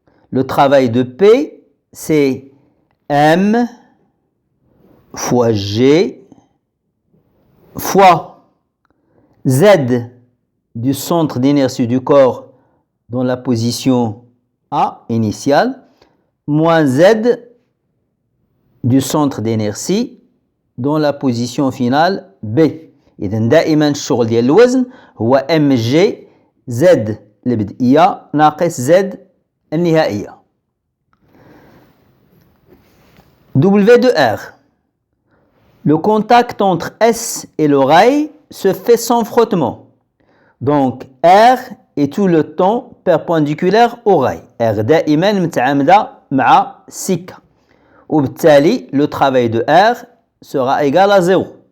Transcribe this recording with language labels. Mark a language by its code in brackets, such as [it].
[fr] Le travail de P, c'est M fois G fois Z du centre d'inertie du corps dans la position A initiale moins Z du centre d'inertie dans la position finale B. [ar] إذا دائما الشغل ديال الوزن هو ام جي زد البدئية ناقص زد النهائية. [fr] W de R. Le contact entre S et l'oreille se fait sans frottement. Donc R est tout le temps perpendiculaire oreille. [ar] R دائما متعامدة مع سكة. وبالتالي [fr] le travail de R sera égal à 0.